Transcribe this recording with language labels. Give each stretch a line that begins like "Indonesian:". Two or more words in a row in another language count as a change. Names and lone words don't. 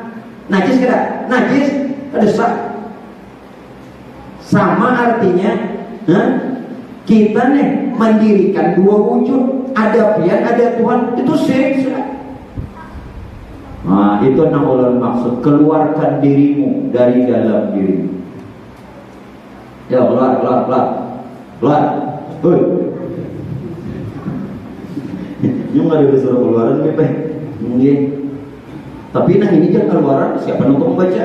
Banjar: Najis kada? Najis kada sah. Sama artinya, kita nih mendirikan 2 wujud, ada pian, ada Tuhan, itu syirik sudah. Nah, itu ulun maksud keluarkan dirimu dari dalam dirimu.
Indonesian: Ya, keluar. Hoi. Yung nggak disuruh keluaran nih, Pak. Nggih. Tapi nah ini kan keluaran siapa untuk membaca?